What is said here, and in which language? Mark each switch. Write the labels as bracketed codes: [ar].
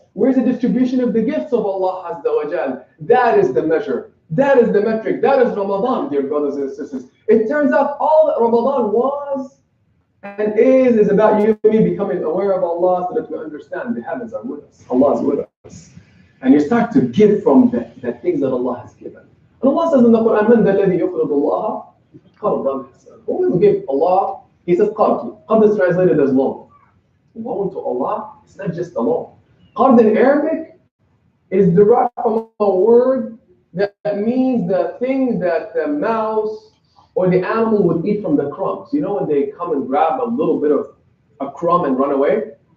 [en] Where's the distribution of the gifts of Allah Azza wa Jal? That is the measure. That is the metric. That is Ramadan, dear brothers and sisters. It turns out all that Ramadan was and is about you and me becoming aware of Allah so that we understand the heavens are with us. Allah is with us. And you start to give from the things that Allah has given. And Allah says in the Quran, [ar] مَنْ ذَا الَّذِي يُقْرِضُ اللَّهَ قَرْضًا حَسَنًا. [en] Who will give Allah? He says qard. Qard is translated as loan. Loan to Allah, it's not just a loan. Qard in Arabic is derived from a word that means the thing that the mouse or the animal would eat from the crumbs. You know when they come and grab a little bit of a crumb and run away?